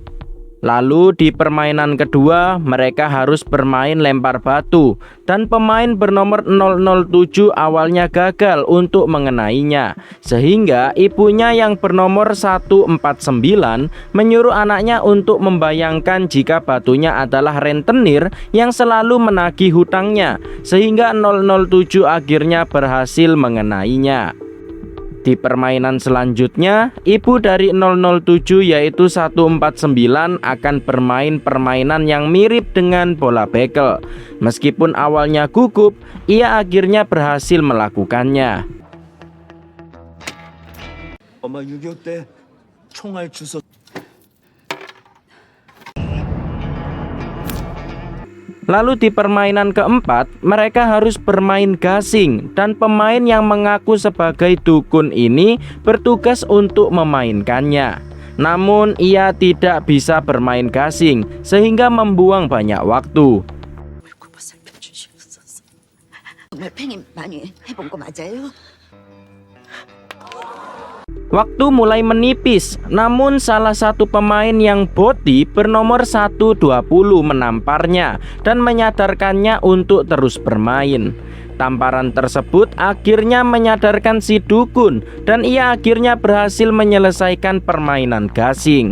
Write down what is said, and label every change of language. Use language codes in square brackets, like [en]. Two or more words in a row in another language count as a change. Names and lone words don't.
[id] Lalu di permainan kedua mereka harus bermain lempar batu, dan pemain bernomor 007 awalnya gagal untuk mengenainya, sehingga ibunya yang bernomor 149 menyuruh anaknya untuk membayangkan jika batunya adalah rentenir yang selalu menagih hutangnya, sehingga 007 akhirnya berhasil mengenainya. Di permainan selanjutnya, ibu dari 007 yaitu 149 akan bermain permainan yang mirip dengan bola bekel. Meskipun awalnya gugup, ia akhirnya berhasil melakukannya. [ko] 엄마 6.25 때 총알 주워. [id] Lalu di permainan keempat, mereka harus bermain gasing, dan pemain yang mengaku sebagai dukun ini bertugas untuk memainkannya. Namun ia tidak bisa bermain gasing, sehingga membuang banyak waktu. [ko] 정말 팽이 많이 해본 거 맞아요? [id] Waktu mulai menipis, namun salah satu pemain yang boti bernomor 120 menamparnya dan menyadarkannya untuk terus bermain. Tamparan tersebut akhirnya menyadarkan si dukun, dan ia akhirnya berhasil menyelesaikan permainan gasing.